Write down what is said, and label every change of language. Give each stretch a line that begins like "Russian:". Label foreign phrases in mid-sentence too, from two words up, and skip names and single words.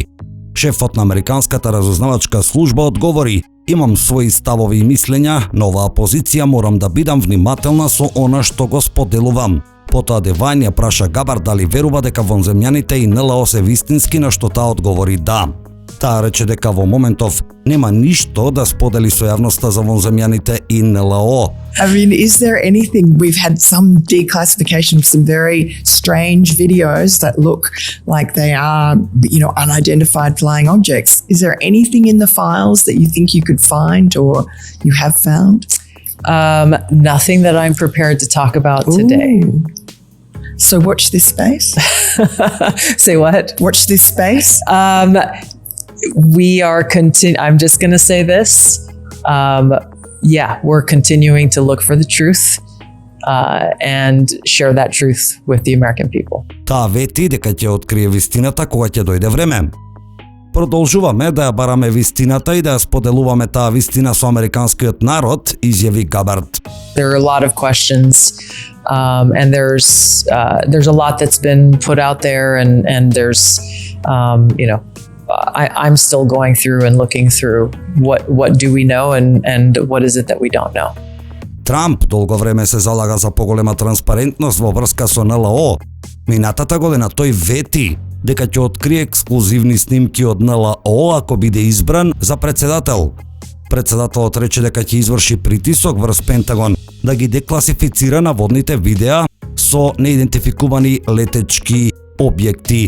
Macedonian: Шефот на американската разузнавачка служба одговори: "Имам своји ставови и мислења, на оваа позиција морам да бидам внимателна со она што го споделувам." Потоа Девайн ја праша Габард дали верува дека вонземјаните и НЛО се вистински, на што таа одговори да. Таа рече дека во моментов нема ништо да сподели со јавноста за вонземјаните и НЛО.
English: I mean, is there anything, we've had some declassification of some very strange videos that look like they are, unidentified flying objects. Is there anything in the files that you think you could find or you have found? Nothing that I'm prepared to talk about today. So watch this space. Say what? Watch this space. We are I'm just going to say this. We're continuing to look for the truth and share that truth with the American people.
Macedonian: Таа вети дека ќе открие вистината кога ќе дојде време. Продолжуваме да ја бараме вистината и да ја споделуваме таа вистина со американскиот народ, изјави Габард.
English: There are a lot of questions and there's a lot that's been put out there and there's I'm still going through and looking through what do we know and what is it that we don't know.
Macedonian: Трамп долго време се залага за поголема транспарентност во врска со НЛО. Минатата година тој вети дека ќе открие ексклузивни снимки од НЛО ако биде избран за претседател. Претседателот рече дека ќе изврши притисок врз Пентагон да ги декласифицира наводните видеа со неидентификувани летечки објекти.